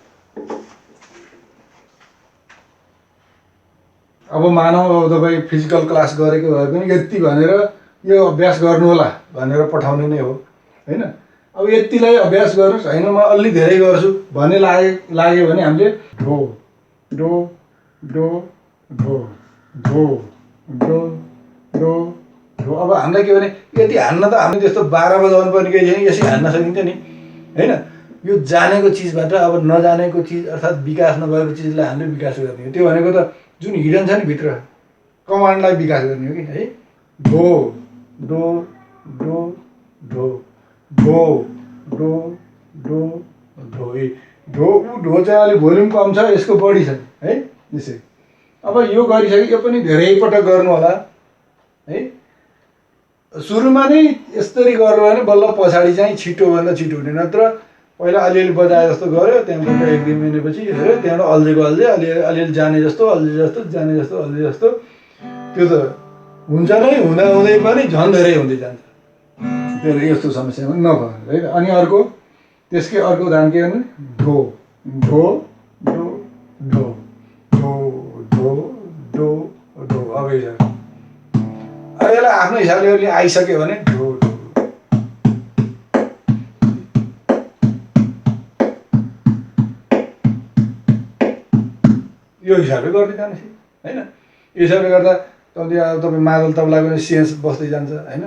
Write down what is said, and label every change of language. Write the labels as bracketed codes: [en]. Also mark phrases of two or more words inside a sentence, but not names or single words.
[ne] अब मानौँ अब तपाईँ [en] physical class [ne] गरेको भए पनि यति भनेर यो अभ्यास गर्नु होला भनेर पठाउने नै हो होइन। अब यतिलाई अभ्यास गर्नुहोस् होइन, म अलि धेरै गर्छु भन्ने लाग्यो भने हामीले ढो डो डो ढो ढो डो डो ढो। अब हामीलाई के भने यति हान्न त हामीले त्यस्तो 12 बजाउनु पर्ने केही छैन, यसरी हान्न सकिन्छ नि होइन। यो जानेको चिजबाट अब नजानेको चिज अर्थात् विकास नभएको चिजलाई हामीले विकास गर्ने हो। त्यो भनेको त जुन हिडन छ नि भित्र, कमान्डलाई विकास गर्ने हो कि है। ढो डो डो ढो ढो डो डो ढो ए ढो। ढो चाहिँ अलिक भोल्युम कम छ, यसको बढी छ है। यसरी अब यो गरिसक्यो, यो पनि धेरै पटक गर्नु होला है। सुरुमा नै यसरी गर्नु भने बल्ल पछाडि चाहिँ छिटोभन्दा छिटो हुने। नत्र पहिला अलिअलि बजाए जस्तो गऱ्यो, त्यहाँबाट 1-2 महिनापछि हेऱ्यो, त्यहाँबाट अल्झेको अल्झे, अलिअलि जाने जस्तो अल्झे जस्तो, जाने जस्तो अल्झे जस्तो, त्यो त हुन्छ नै। हुँदा हुँदै पनि झन् धेरै हुँदै जान्छ। त्यसले यस्तो समस्यामा नभएर है। अनि अर्को त्यसकै अर्को उदाहरण के गर्ने, ढो ढो डो ढो ढो ढो डो ढो। अब यसलाई आफ्नो हिसाबले आइसक्यो भने ढो ढो। यो हिसाबले गर्दै जानुहोस् होइन। यो हिसाबले गर्दा तपाईँ मादल तबलाको पनि सेन्स बस्दै जान्छ होइन।